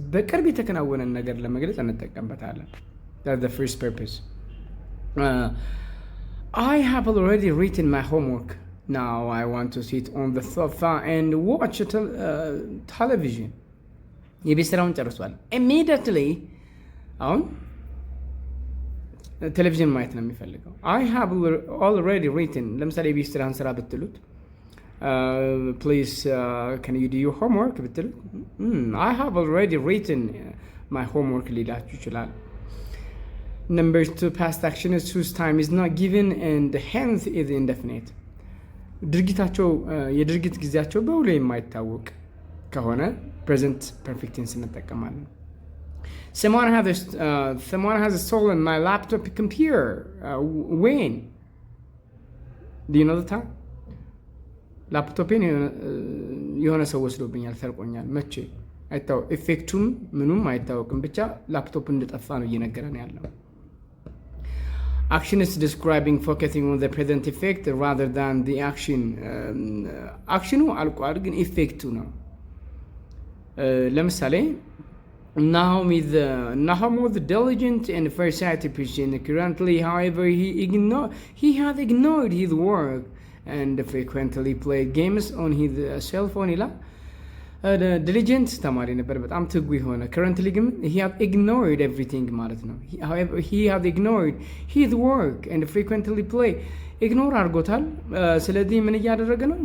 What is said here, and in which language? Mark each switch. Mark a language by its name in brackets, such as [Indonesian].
[Amharic] በቅርብ የተከናወነን ነገር ለመግለጽ እንጠቀምበታለን። [English] That's the first purpose. I have already written my homework. Now I want to sit on the sofa and watch television. [Amharic] የቤት ስራውን ጨርሷል። Immediately አሁን ቴሌቪዥን ማየት ነው የሚፈልገው። [English] I have already written. [Amharic] ለምሳሌ የቤት ስራን ስራ ብትሉት [English] please can you do your homework [Amharic] ብትሉት [English] I have already written my homework [Amharic] ሊላችሁ ይችላል። [English] Number 2, past action is whose time is not given and hence is indefinite. [Amharic] ድርጊታቸው የድርጊት ጊዜያቸው በውሎ የማይታወቅ ከሆነ present perfect tense እንጠቀማለን። [English] Someone has stolen my laptop computer. When? Do you know the time? [Amharic] ላፕቶፔን የሆነ ሰው ወስዶብኛል፣ ሰርቆኛል። መቼ? አይታወቅም። ኢፌክቱም ምኑም አይታወቅም። ብቻ ላፕቶፕ እንደጠፋ ነው እየነገረን ያለው። [English] Action is describing focusing on the present effect rather than the action. [Amharic] አክሽኑ አልቋል፣ ግን ኢፌክቱ ነው። ለምሳሌ [English] Nahum was diligent and farsighted person. Currently, however, he had ignored his work and frequently played games on his cell phone. [Amharic] ዲሊጀንት ተማሪ ነበር፣ በጣም ትጉ የሆነ currently ግን [English] he had ignored everything [Amharic] ማለት ነው። [English] however he had ignored his work and frequently play [Amharic] ኢግኖር አድርጎታል። ስለዚህ ምን እያደረገ ነው?